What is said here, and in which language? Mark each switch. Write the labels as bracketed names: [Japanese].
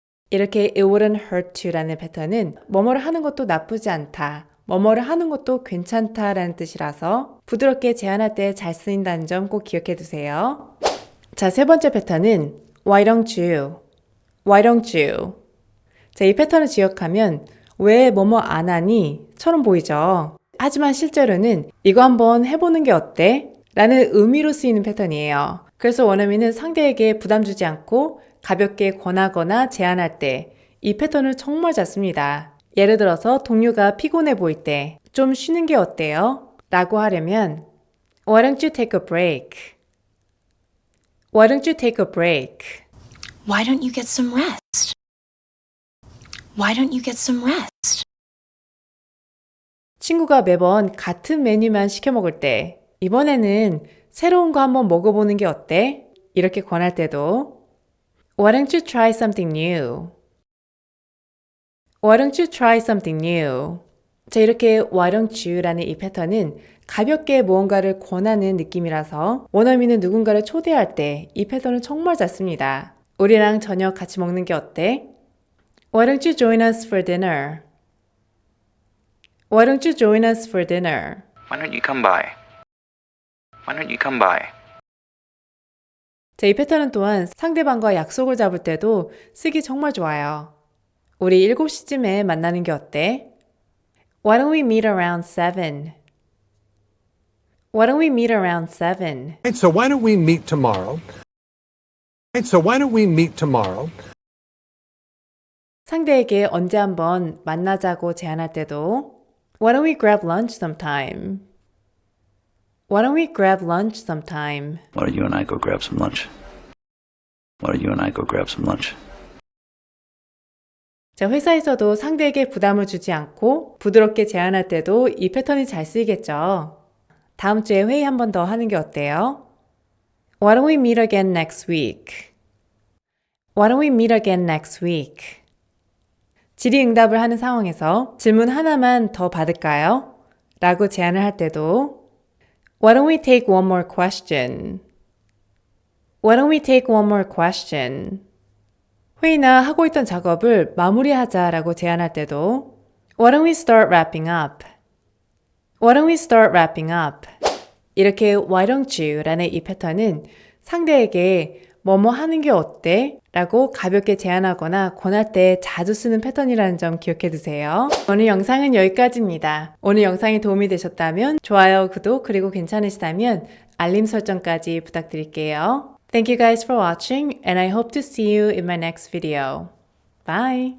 [Korean] 이렇게 [English] it wouldn't hurt to [Korean] 라는 패턴은 뭐뭐를 하는 것도 나쁘지 않다, 뭐뭐를 하는 것도 괜찮다라는 뜻이라서 부드럽게 제안할 때 잘 쓰인다는 점 꼭 기억해 두세요. 자, 세 번째 패턴은 [English] Why don't you? Why don't you? [Korean] 자, 이 패턴을 기억하면 왜 뭐뭐 안 하니? 처럼 보이죠? 하지만 실제로는 이거 한번 해보는 게 어때? 라는 의미로 쓰이는 패턴이에요. 그래서 원어민은 상대에게 부담 주지 않고 가볍게 권하거나 제안할 때 이 패턴을 정말 잘 씁니다. 예를 들어서 동료가 피곤해 보일 때 좀 쉬는 게 어때요? 라고 하려면 [English] Why don't you take a break? Why don't you take a break? Why don't you get some rest? Why don't you get some rest? [Korean] 친구가 매번 같은 메뉴만 시켜 먹을 때 이번에는 새로운 거 한번 먹어보는 게 어때? 이렇게 권할 때도 [English] Why don't you try something new? Why don't you try something new? [Korean] 자, 이렇게 Why don't you라는 이 패턴은 가볍게 무언가를 권하는 느낌이라서 원어민은 누군가를 초대할 때 이 패턴을 정말 잘 씁니다. 우리랑 저녁 같이 먹는 게 어때? [English] Why don't you join us for dinner? Why don't you join us for dinner? Why don't you come by? Why don't you come by? [Korean] 자, 이 패턴은 또한 상대방과 약속을 잡을 때도 쓰기 정말 좋아요. 우리 7시쯤에 만나는 게 어때? [English] Why don't we meet around 7? Why don't we meet around 7? So why don't we meet tomorrow? So why don't we meet tomorrow? [Korean] 상대에게 언제 한번 만나자고 제안할 때도 [English] Why don't we grab lunch sometime? Why don't we grab lunch sometime? Why don't you and I go grab some lunch? Why don't you and I go grab some lunch? [Korean] 자, 회사에서도 상대에게 부담을 주지 않고 부드럽게 제안할 때도 이 패턴이 잘 쓰이겠죠. 다음 주에 회의 한 번 더 하는 게 어때요? [English] Why don't we meet again next week? Why don't we meet again next week? [Korean] 질의응답을 하는 상황에서 질문 하나만 더 받을까요? 라고 제안을 할 때도 [English] Why don't we take one more question? Why don't we take one more question? [Korean] 회의나 하고 있던 작업을 마무리하자라고 제안할 때도 [English] Why don't we start wrapping up? Why don't we start wrapping up? [Korean] 이렇게 [English] why don't you [Korean] 라는 이 패턴은 상대에게 뭐뭐 하는 게 어때? 라고 가볍게 제안하거나 권할 때 자주 쓰는 패턴이라는 점 기억해 두세요. 오늘 영상은 여기까지입니다. 오늘 영상이 도움이 되셨다면 좋아요, 구독, 그리고 괜찮으시다면 알림 설정까지 부탁드릴게요. [English] Thank you guys for watching and I hope to see you in my next video. Bye!